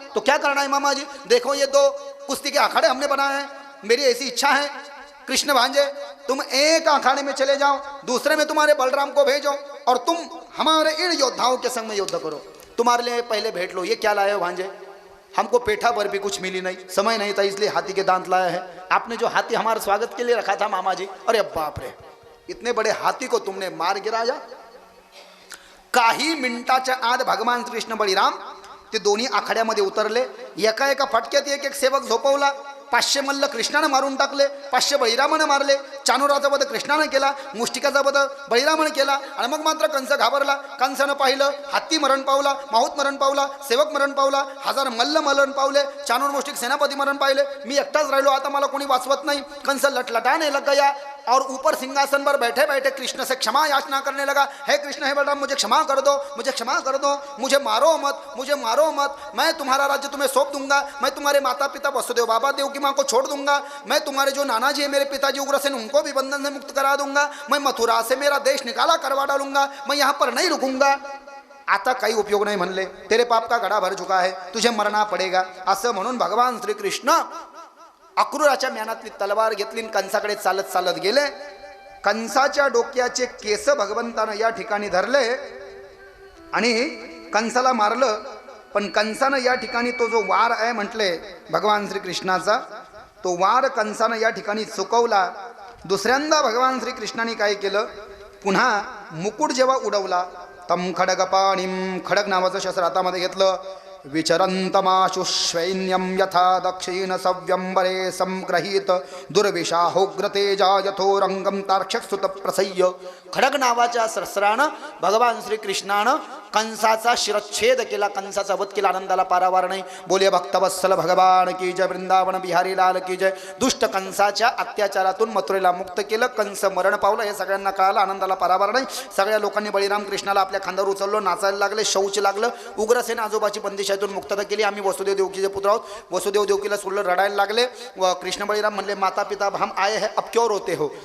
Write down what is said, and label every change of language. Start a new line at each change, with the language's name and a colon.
Hindi: तो क्या करना है मामा जी, देखो ये 2 कुश्ती के अखाड़े हमने बनाए हैं, मेरी ऐसी इच्छा है कृष्ण भांजे, तुम एक अखाड़े में चले जाओ, दूसरे में तुम्हारे बलराम को भेजो और तुम हमारे इन योद्धाओं के संग में युद्ध करो. तुम्हारे लिए पहले भेंट लो. ये क्या लाए हो भांजे, हमको पेठा पर भी कुछ मिली नहीं, समय नहीं था, इसलिए हाथी के दांत लाया है. आपने जो हाथी हमारे स्वागत के लिए रखा था मामा जी, अरे बाप रे, इतने बड़े हाथी को तुमने मार गिराया.
Marathi: काही मिनिटाच्या आत भगवान कृष्ण बळीराम ते दोन्ही आखाड्यामध्ये उतरले. एका एका फटक्यात एक एक सेवक झोपवला. 500 मल्ल कृष्णानं मारून टाकले, 500 बळीरामानं मारले. चाणुराचा वध कृष्णानं केला, मुष्टिकाचा वध बळीरामानं केला. आणि मग मात्र कंस घाबरला. कंसानं पाहिलं, हत्ती मरण पावला, माहूत मरण पावला, सेवक मरण पावला, 1000 मल्ल मरण पावले, चाणूर मुष्टिक सेनापती मरण पाहिले. मी एकटाच राहिलो, आता मला कोणी वाचवत नाही. कंस
Hindi: लटलटाने लग गया. और ऊपर सिंहासन पर बैठे बैठे कृष्ण से क्षमा याचना करने लगा। हे कृष्ण, हे बलराम, मुझे क्षमा कर दो, मुझे क्षमा कर दो, मुझे मारो मत, मुझे मारो मत। मैं तुम्हारा राज्य तुम्हें सौंप दूंगा, मैं तुम्हारे माता पिता वसुदेव बाबा देवकी माँ को छोड़ दूंगा, मैं तुम्हारे जो नाना जी है मेरे पिताजी उग्रसेन उनको भी बंधन से मुक्त करा दूंगा, मैं मथुरा से मेरा देश निकाला करवा डालूंगा, मैं यहाँ पर नहीं रुकूंगा।
Marathi: आता काही उपयोग नाही म्हणले,
Hindi: तेरे पाप का घडा भर चुका है, तुझे मरना पडेगा।
Marathi: असं म्हणून भगवान श्रीकृष्ण अक्रूराच्या म्यानातली तलवार घेतली, कंसाकडे चालत चालत गेले। कंसाच्या डोक्याचे केस भगवंतानं या ठिकाणी धरले आणि कंसाला मारलं। पण कंसानं या ठिकाणी तो जो वार आहे म्हटले भगवान श्रीकृष्णाचा, तो वार कंसानं या ठिकाणी चुकवला। दुसऱ्यांदा भगवान श्रीकृष्णाने काय केलं, पुन्हा मुकुट जेव्हा उडवला,
Sanskrit: तम खडगपाणीम,
Marathi: खडग नावाचं शस्त्र हातामध्ये घेतलं।
Sanskrit: विचरन्तमाशु सैन्यं यथा दक्षिण सव्यंबरे संग्रहीत दुर्विशाहोग्र तेजा यथोरंगम तार्क्षसुत प्रसह्य।
Marathi: खडग नावाच्या शस्त्रानं भगवान श्रीकृष्णानं कंसाचा शिरच्छेद केला, कंसाचा वध केला। आनंदाला पारावार नाही।
Hindi: बोले भक्तवत्सल भगवान की जय, वृंदावन बिहारी लाल की जय।
Marathi: दुष्ट कंसाच्या अत्याचारातून मथुरेला मुक्त केलं, कंस मरण पावलं हे सगळ्यांना कळालं। आनंदाला पारावार नाही। सगळ्या लोकांनी बळीराम कृष्णाला आपल्या खांद्यावर उचललं, नाचायला लागले, शौच लागलं। उग्रसेन आजोबाची बंदिशातून मुक्तता केली। आम्ही वसुदेव देवकीचे पुत्र आहोत। वसुदेव देवकीला सोडलं, रडायला लागले। व कृष्ण बळीराम म्हणले,
Hindi: माता पिता हम आए हैं अब क्यों रोते हो।